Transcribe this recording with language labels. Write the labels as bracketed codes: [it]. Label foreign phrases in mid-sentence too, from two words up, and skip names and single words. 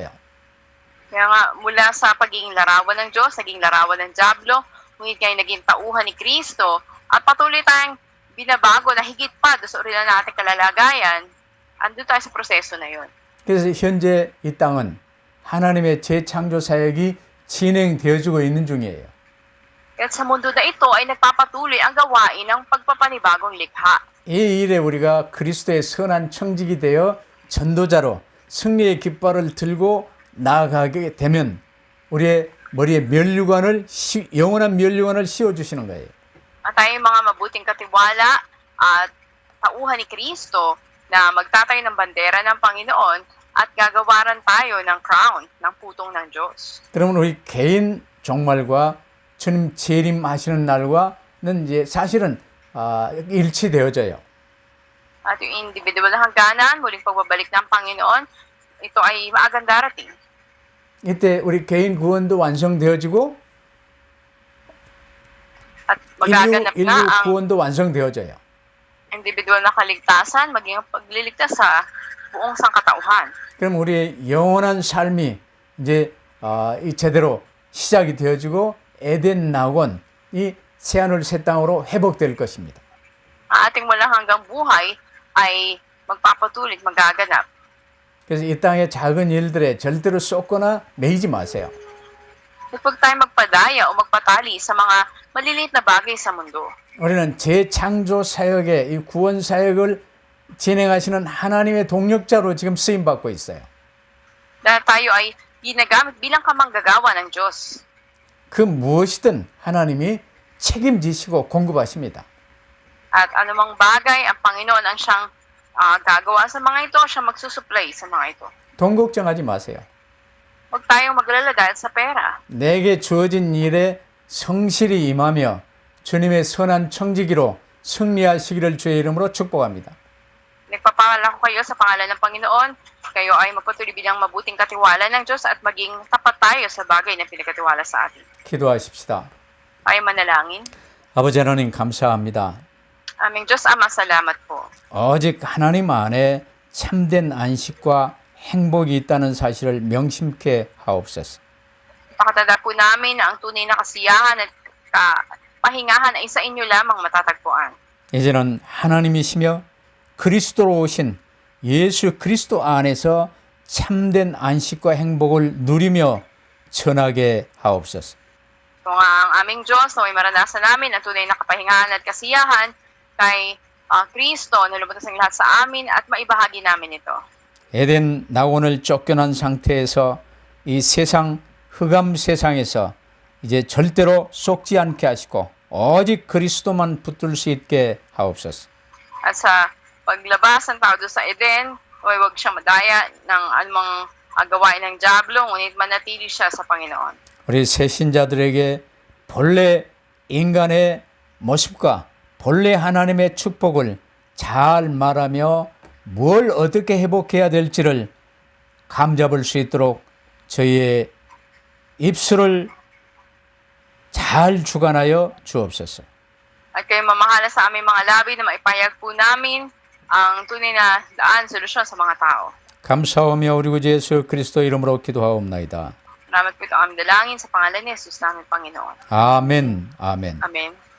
[tl] Kaya nga, mula sa pagiging larawan ng Diyos, naging larawan ng Diablo, ngunit ngayon naging tauhan ni Kristo, at patuloy tayong binabago na higit pa doon sa original nating kalalagayan, andun tayo sa proseso na yun. [ko] 그래서 현재 이 땅은 하나님의 재창조 사역이 진행되어지고 있는 중이에요. [tl] At sa mundo na ito ay nagpapatuloy ang gawain ng pagpapanibagong likha. [ko] 이 일에 우리가 그리스도의 선한 청직이 되어 전도자로 승리의 깃발을 들고 나아가게 되면 우리의 머리에 영원한 면류관을 씌워주시는 거예요. [tl] At tayo mga mabuting katiwala at tauhan ni Kristo na magtatayo ng bandera ng Panginoon at gagawaran tayo ng crown, ng putong ng Diyos. [ko] 그러면 우리 개인 종말과 주님 재림하시는 날과는 이제 사실은 일치되어져요. [tl] At yung individual na hangganan, muling pagbabalik ng Panginoon, ito ay maagang darating. [ko] 이때 우리 개인 구원도 완성되어지고 [tl] At magaganap [ko] 인류 [tl] na ang [ko] 구원도 완성되어져요. [tl] individual na kaligtasan, maging ang pagliligtas sa buong sangkatauhan. [ko] 그럼 우리의 영원한 삶이 이제 이 제대로 시작이 되어지고 에덴 낙원이 새하늘 새 땅으로 회복될 것입니다. [tl] Ang ating walang hanggang buhay ay magpapatuloy, magaganap. [ko] 그래서 이 땅의 작은 일들에 절대로 쏟거나 매이지 마세요. [tl] Huwag tayo magpadaya o magpatali sa mga maliliit na bagay sa mundo. [ko] 우리는 재창조 사역의 이 구원 사역을 진행하시는 하나님의 동력자로 지금 쓰임 받고 있어요. [tl] Dahil tayo ay ginagamit bilang kamanggagawa ng Diyos. [ko] 그 무엇이든 하나님이 책임지시고 공급하십니다. [tl] At anumang bagay, ang Panginoon ang siyang gagawa sa mga ito, siya magsusupply sa mga ito. [ko] 돈 걱정하지 마세요. [tl] Huwag tayong maglala dahil sa pera. [ko] 내게 주어진 일에 성실히 임하며 주님의 선한 청지기로 승리하시기를 주의 이름으로 축복합니다. [tl] Nagpapangalan ko kayo sa pangalan ng Panginoon. Kayo ay magpatuloy bilang mabuting katiwala ng Diyos at maging tapat tayo sa bagay na pinagkatiwala sa atin. [ko] 기도하십시다. [tl] Tayo manalangin. [ko] 아버지 하나님 감사합니다. [tl] Aming Diyos Ama, salamat po. [ko] 오직 하나님 안에 참된 안식과 행복이 있다는 사실을 명심케 하옵소서. [tl] Pakatanda po namin na ang tunay na kasiyahan at pahingahan ay sa inyo lamang matatagpuan. [ko] 이제는 하나님이시며 그리스도로 오신 예수 그리스도 안에서 참된 안식과 행복을 누리며 전하게 하옵소서. [tl] Kung ang aming Diyos na may maranasan namin ang tunay na kapahingahan at kasiyahan kay Kristo na lumabas ang lahat sa amin at maibahagi namin ito. [ko] 에덴 낙원을 쫓겨난 상태에서 이 세상 흑암 세상에서 이제 절대로 속지 않게 하시고 오직 그리스도만 붙들 수 있게 하옵소서. [tl] At sa paglabas ng tao doon sa Eden, huwag siyang madaya ng anumang gawain ng Diablo, ngunit manatili siya sa Panginoon. [ko] 우리 새신자들에게 본래 인간의 모습과 본래 하나님의 축복을 잘 말하며 뭘 어떻게 회복해야 될지를 감잡을 수 있도록 저희의 입술을 잘 주관하여 주옵소서. [tl] At kayo mamahala sa aming mga labi na maipayag po namin ang tunay na daan, solusyon sa mga tao. [ko] 감사하며 우리 구주 예수 그리스도 이름으로 기도하옵나이다. [tl] Salamat po ito aming dalangin sa pangalan ni Jesus namin Panginoon. [ko] 아멘, 아멘. [tl] Amen.